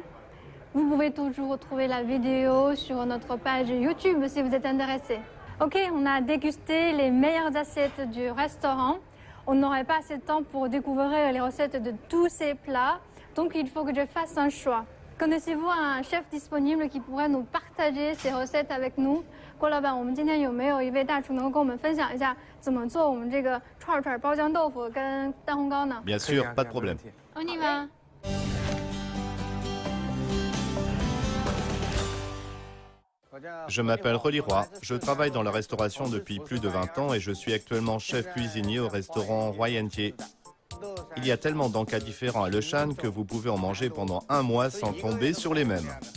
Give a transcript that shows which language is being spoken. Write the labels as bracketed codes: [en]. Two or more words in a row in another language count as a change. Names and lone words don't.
[fr] Vous pouvez toujours retrouver la vidéo sur notre page YouTube si vous êtes intéressé. Ok, on a dégusté les meilleures assiettes du restaurant. On n'aurait pas assez de temps pour découvrir les recettes de tous ces plats, donc il faut que je fasse un choix. Connaissez-vous un chef disponible qui pourrait nous partager ses recettes avec nous? [zh] 郭老板，我们今天有没有一位大厨能够跟我们分享一下怎么做我们这个串串包浆豆腐跟蛋烘糕呢？ [fr] Bien sûr, pas de problème. On y va. Je m'appelle Reli Roy, je travaille dans la restauration depuis plus de 20 ans et je suis actuellement chef cuisinier au restaurant Roy Entier. Il y a tellement d'encas différents à Le Shan que vous pouvez en manger pendant 1 mois sans tomber sur les mêmes.